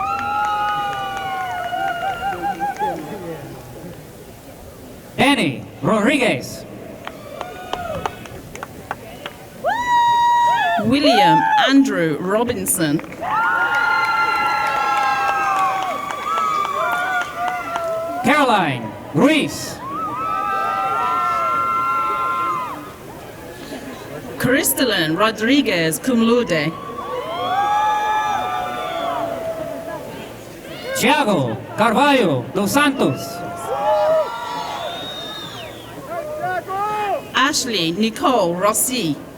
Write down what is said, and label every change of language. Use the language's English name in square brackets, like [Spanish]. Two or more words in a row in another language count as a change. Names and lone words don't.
[English] Danny Rodriguez. William Andrew Robinson. Caroline Ruiz. Crystalline Rodriguez, [Latin] cum laude. [English] Thiago Carvalho dos Santos. Ashley Nicole Rossi.